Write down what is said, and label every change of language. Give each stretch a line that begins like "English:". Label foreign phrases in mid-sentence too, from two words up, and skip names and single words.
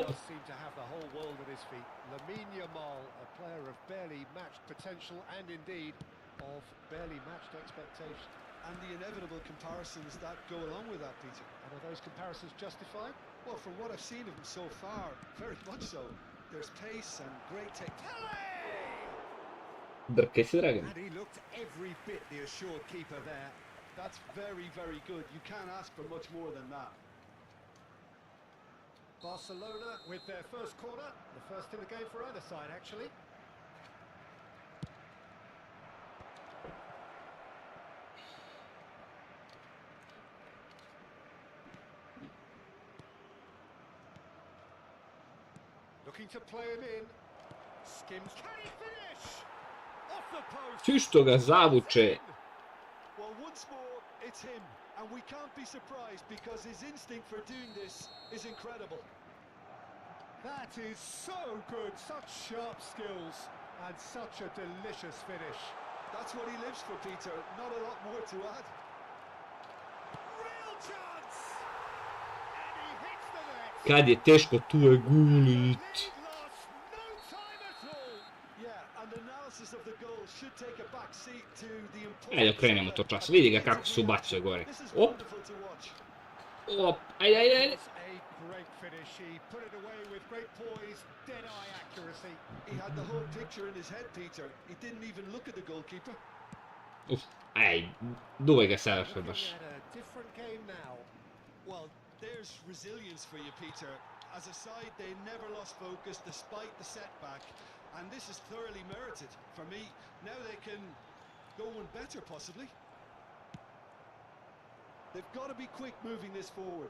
English: does seem to have the whole world at his feet. Lamine Yamal, a player of barely matched potential and indeed of barely matched expectation. And the inevitable comparisons that go along with that, Peter. And are those comparisons justified? Well, from what I've seen of him so far, very much so. There's pace and great technique.
Serbian: Drkaj se, Dragan.
English: And he looked every bit the assured keeper there. That's very, very good. You can't ask for much more than that. Barcelona with their first corner, the first in the game for either side actually. Looking to play him in. Skims. Can he finish? Off the post.
Serbian: Svi što ga zavuče.
English: Well, once more, it's him. and we can't be surprised because his instinct for doing this is incredible. That is so good, such sharp skills and such a delicious finish. That's what he lives for, Peter. Not a lot more to add. Real chance! And he hits the net.
Serbian: Kad je teško, tu je Gullit.
English: Lead lost, no time at all. Yeah, and analysis of the goal should take a back seat to the
Serbian: Ajde, okrenemo to čas. Vidi ga kako se ubacuje gore. Op. Op. Ajde, ajde, ajde.
English: It was a great finish. He put it away with great poise, dead-eye accuracy. He had the whole picture in his head, Peter. He didn't even look at the goalkeeper.
Serbian: Uf, aj, duvaj ga savršen baš.
English: Looking at a different game now. Well, there's resilience for you, Peter. As a side, they never lost focus despite the setback, and this is thoroughly merited. For me, now they can go one better, possibly. They've got to be quick moving this forward.